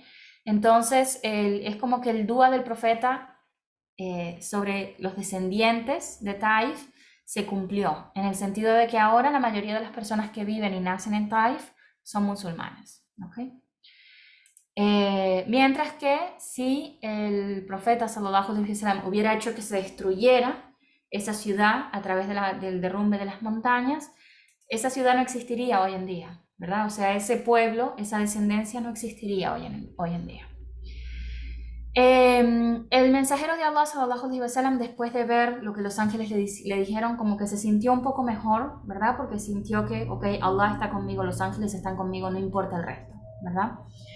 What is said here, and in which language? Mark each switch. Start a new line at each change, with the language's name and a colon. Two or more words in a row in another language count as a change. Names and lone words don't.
Spanish: Entonces, es como que el dúa del profeta sobre los descendientes de Taif se cumplió, en el sentido de que ahora la mayoría de las personas que viven y nacen en Taif son musulmanes. ¿Okay? Mientras que si el profeta
Arabic: صلى الله عليه وسلم
Spanish: hubiera hecho que se destruyera esa ciudad a través del derrumbe de las montañas, esa ciudad no existiría hoy en día, ¿verdad? O sea, ese pueblo, esa descendencia no existiría hoy en día. El mensajero de Allah
Arabic: صلى الله عليه وسلم,
Spanish: después de ver lo que los ángeles le dijeron, como que se sintió un poco mejor, ¿verdad? Porque sintió que, ok, Allah está conmigo, los ángeles están conmigo, no importa el resto, ¿verdad?